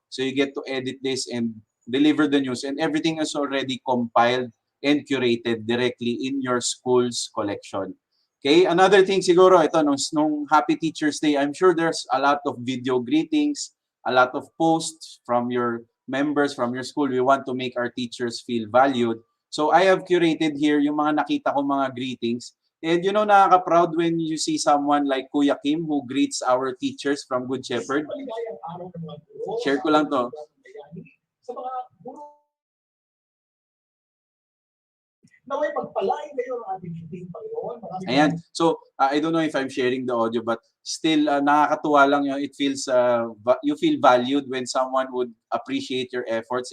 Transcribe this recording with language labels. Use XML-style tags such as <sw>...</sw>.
<en>So you get to edit this and deliver the news, and everything is already compiled and curated directly in your school's collection. Okay, another thing</en> <tl>siguro, ito, nung</tl> <en>Happy Teacher's Day, I'm sure there's a lot of video greetings, a lot of posts from your members, from your school. We want to make our teachers feel valued. So I have curated here</en> <tl>yung mga nakita ko mga</tl> <en>greetings. And you know,</en> <tl>nakaka-proud</tl> <en>when you see someone like Kuya Kim who greets our teachers from Good Shepherd.</en> <tl>Share ko lang to.</tl> <en>Ayan. So, I don't know if I'm sharing the audio, but still,</en> <tl>nakakatuwa lang yung</tl> <en>it feels, you feel valued when someone would appreciate your efforts.</en>